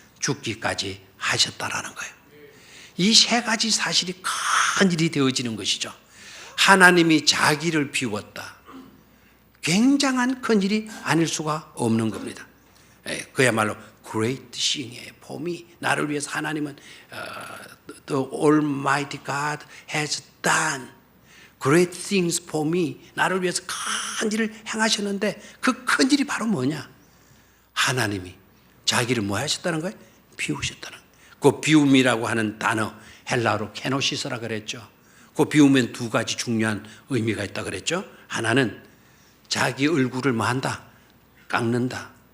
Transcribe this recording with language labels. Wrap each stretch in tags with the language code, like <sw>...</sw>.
<ko>죽기까지 하셨다라는 거예요. 이 세 가지 사실이 큰 일이 되어지는 것이죠. 하나님이 자기를 비웠다. 굉장한 큰 일이 아닐 수가 없는 겁니다. 그야말로 great thing이에요. 봄이 나를 위해서 하나님은</ko> <en>the Almighty God has done great things for me.</en> <ko>나를 위해서 큰 일을 행하셨는데 그 큰 일이 바로 뭐냐? 하나님이 자기를 뭐 하셨다는 거예요? 비우셨다는 거예요. 그 비움이라고 하는 단어 헬라어로 케노시스라 그랬죠. 그 비우면 두 가지 중요한 의미가 있다 그랬죠. 하나는 자기 얼굴을 뭐 한다? 깎는다.</ko>